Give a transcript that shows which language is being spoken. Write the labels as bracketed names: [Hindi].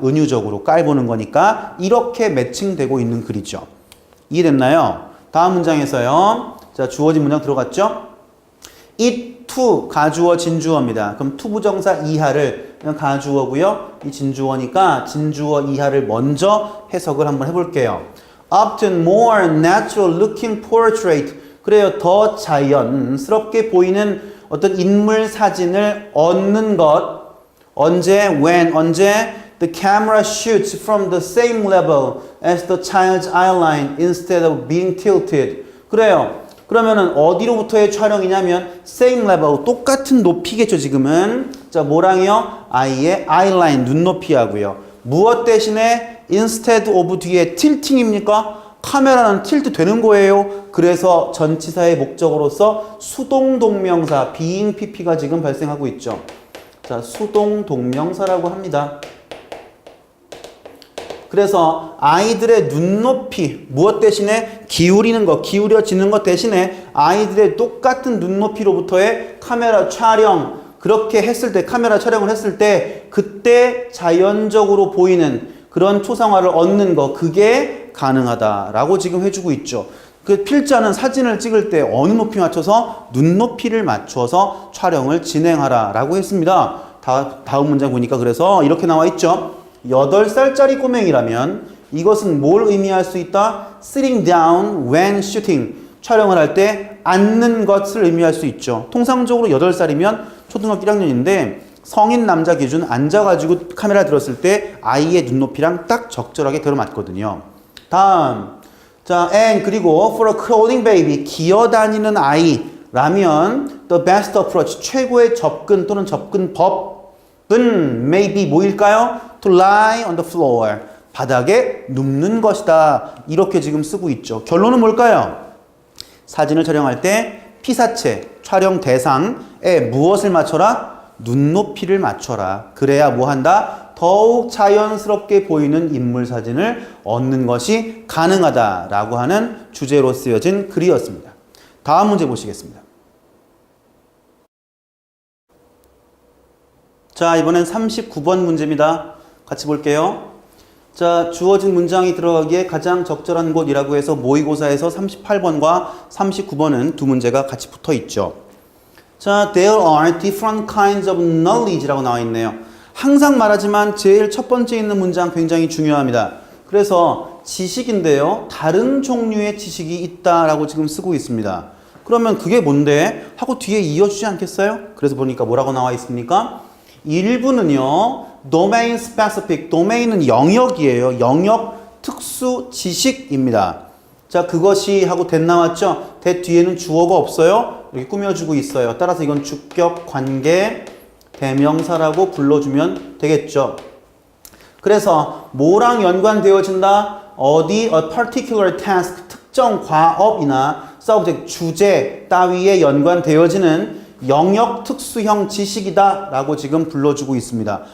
[Korean] 은유적으로 깔보는 거니까 이렇게 매칭되고 있는 글이죠. 이해됐나요? 다음 문장에서요. 자 주어진 문장 들어갔죠? [English] it to [Korean] 가주어 진주어입니다. 그럼 to 부정사 이하를 그냥 가주어고요. 이 진주어니까 진주어 이하를 먼저 해석을 한번 해볼게요. [English] Often more natural looking portrait [Korean] 그래요. 더 자연스럽게 보이는 어떤 인물 사진을 얻는 것 언제 [English] the camera shoots from the same level as the child's eyeline instead of being tilted [Korean] 그래요. 그러면은 어디로부터의 촬영이냐면 [English] same level [Korean] 똑같은 높이겠죠 지금은. 자 뭐랑요? 아이의 eyeline 눈높이하고요. 무엇 대신에 [English] instead of [Korean] 뒤에 tilting입니까? 카메라는 틸트 되는 거예요. 그래서 전치사의 목적으로서 수동동명사 being pp가 지금 발생하고 있죠. 자 수동동명사라고 합니다. 그래서 아이들의 눈높이 무엇 대신에 기울여지는 것 대신에 아이들의 똑같은 눈높이로부터의 카메라 촬영 그렇게 했을 때 카메라 촬영을 했을 때 그때 자연적으로 보이는 그런 초상화를 얻는 거 그게 가능하다라고 지금 해주고 있죠. 그 필자는 사진을 찍을 때 어느 높이 맞춰서 눈높이를 맞춰서 촬영을 진행하라라고 했습니다. 다음 문장 보니까 그래서 이렇게 나와 있죠. 8살짜리 꼬맹이라면 이것은 뭘 의미할 수 있다? [English] Sitting down when shooting. [Korean] 촬영을 할 때 앉는 것을 의미할 수 있죠. 통상적으로 8살이면 초등학교 1학년인데 성인 남자 기준 앉아가지고 카메라 들었을 때 아이의 눈높이랑 딱 적절하게 들어맞거든요. 다음. [English] 자, and 그리고 for a crawling baby. [Korean] 기어다니는 아이라면 [English] the best approach. [Korean] 최고의 접근 또는 접근법은 [English] maybe [Korean] 뭐일까요? [English] To lie on the floor. [Korean] 바닥에 눕는 것이다. 이렇게 지금 쓰고 있죠. 결론은 뭘까요? 사진을 촬영할 때 피사체, 촬영 대상에 무엇을 맞춰라? 눈높이를 맞춰라. 그래야 뭐 한다? 더욱 자연스럽게 보이는 인물 사진을 얻는 것이 가능하다라고 하는 주제로 쓰여진 글이었습니다. 다음 문제 보시겠습니다. 자, 이번엔 39번 문제입니다. 같이 볼게요. 자, 주어진 문장이 들어가기에 가장 적절한 곳이라고 해서 모의고사에서 38번과 39번은 두 문제가 같이 붙어 있죠. [English] 자, there are different kinds of knowledge [Korean] 라고 나와 있네요. 항상 말하지만 제일 첫 번째 있는 문장 굉장히 중요합니다. 그래서 지식인데요. 다른 종류의 지식이 있다라고 지금 쓰고 있습니다. 그러면 그게 뭔데? 하고 뒤에 이어주지 않겠어요? 그래서 보니까 뭐라고 나와 있습니까? 일부는요. [English] domain specific, domain은 영역이에요. [Korean] 영역 특수 지식입니다. 자, 그것이 하고 that 나왔죠? that 뒤에는 주어가 없어요. 이렇게 꾸며주고 있어요. 따라서 이건 주격 관계 대명사라고 불러주면 되겠죠. 그래서 뭐랑 연관되어진다? 어디 [English] a particular task, [Korean] 특정 과업이나 subject, 주제 따위에 연관되어지는 영역 특수형 지식이다 라고 지금 불러주고 있습니다.